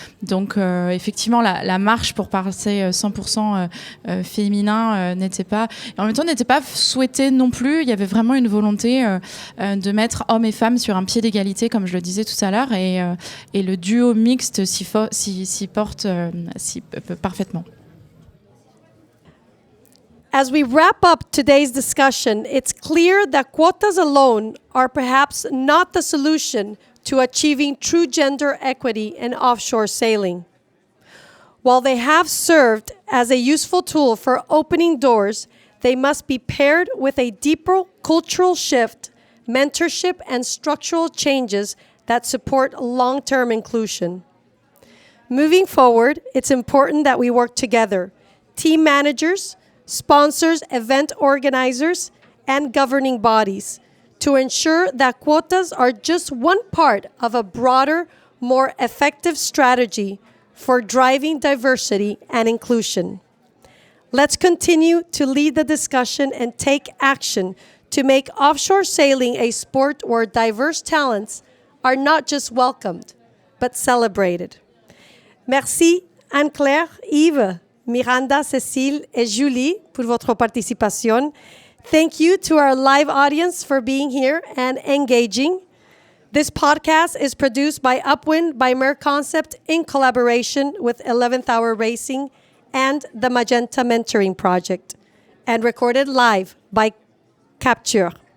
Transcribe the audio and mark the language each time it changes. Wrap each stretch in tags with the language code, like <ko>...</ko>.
<fr>Donc effectivement la marche pour passer 100% féminin n'était pas, et en même temps n'était pas souhaitée non plus. Il y avait vraiment une volonté de mettre hommes et femmes sur un pied d'égalité, comme je le disais tout à l'heure, et le duo mixte s'y porte parfaitement.</fr> <en>As we wrap up today's discussion, it's clear that quotas alone are perhaps not the solution to achieving true gender equity in offshore sailing. While they have served as a useful tool for opening doors, they must be paired with a deeper cultural shift, mentorship, and structural changes that support long-term inclusion. Moving forward, it's important that we work together, team managers, sponsors, event organizers, and governing bodies, to ensure that quotas are just one part of a broader, more effective strategy for driving diversity and inclusion. Let's continue to lead the discussion and take action to make offshore sailing a sport where diverse talents are not just welcomed, but celebrated.</en> <fr>Merci Anne-Claire, Yves, Miranda, Cécile, et Julie pour votre participation.</fr> <en>Thank you to our live audience for being here and engaging. This podcast is produced by UpWind by MerConcept in collaboration with 11th Hour Racing and the Magenta Mentoring Project, and recorded live by Capture.</en>